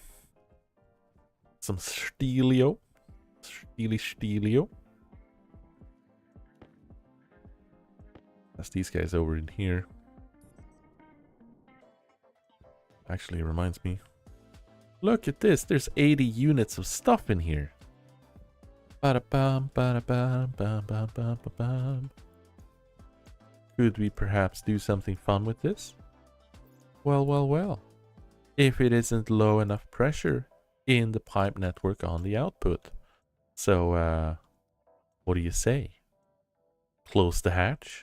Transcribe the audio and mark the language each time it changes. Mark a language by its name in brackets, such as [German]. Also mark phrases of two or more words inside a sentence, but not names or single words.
[English] Some steelio. Steelio. That's these guys over in here. Actually, it reminds me. Look at this. There's 80 units of stuff in here. Ba-da-bum, ba-da-bum, ba-bum-bum-bum. Could we perhaps do something fun with this? Well, well, well. If it isn't low enough pressure in the pipe network on the output. So, what do you say? Close the hatch.